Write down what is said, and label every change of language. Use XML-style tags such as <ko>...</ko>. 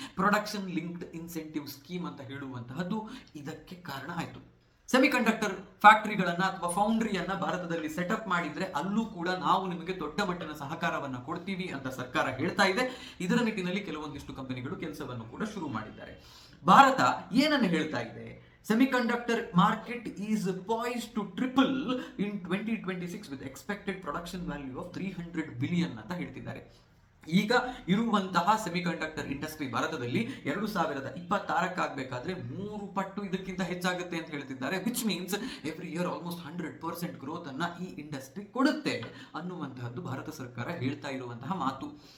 <kn>Production linked incentive scheme ಅಂತ ಹೇಳುವಂತಹದ್ದು ಇದಕ್ಕೆ ಕಾರಣ ಆಯ್ತು. ಸೆಮಿಕಂಡಕ್ಟರ್ ಫ್ಯಾಕ್ಟರಿಗಳನ್ನ ಅಥವಾ ಫೌಂಡ್ರಿಯನ್ನ ಭಾರತದಲ್ಲಿ ಸೆಟಪ್ ಮಾಡಿದ್ರೆ ಅಲ್ಲೂ ಕೂಡ ನಾವು ನಿಮಗೆ ದೊಡ್ಡ ಮಟ್ಟಿನ ಸಹಕಾರವನ್ನ ಕೊಡ್ತೀವಿ ಅಂತ ಸರ್ಕಾರ ಹೇಳ್ತಾ ಇದೆ. ಇದರ ನಿಟ್ಟಿನಲ್ಲಿ ಕೆಲವೊಂದಿಷ್ಟು ಕಂಪನಿಗಳು ಕೆಲಸವನ್ನು ಕೂಡ ಶುರು ಮಾಡಿದ್ದಾರೆ. ಭಾರತ ಏನನ್ನು ಹೇಳ್ತಾ ಇದೆ,</kn> <en>semiconductor market is poised to triple in 2026 with expected production value of 300 billion</en> <kn>ಅಂತ ಹೇಳ್ತಿದ್ದಾರೆ. ಈಗ ಇರುವಂತಹ ಸೆಮಿಕಂಡಕ್ಟರ್ ಇಂಡಸ್ಟ್ರಿ ಭಾರತದಲ್ಲಿ 2026 ಆಗಬೇಕಾದ್ರೆ 3 ಪಟ್ಟು ಇದಕ್ಕಿಂತ ಹೆಚ್ಚಾಗುತ್ತೆ ಅಂತ ಹೇಳ್ತಿದ್ದಾರೆ.</kn> <en>which means every year almost</en> <kn>100% growth ಅನ್ನ ಈ ಇಂಡಸ್ಟ್ರಿ ಕೊಡುತ್ತೆ ಅನ್ನುವಂತಹದ್ದು ಭಾರತ ಸರ್ಕಾರ ಹೇಳ್ತಾ ಇರುವಂತಹ ಮಾತು.</kn>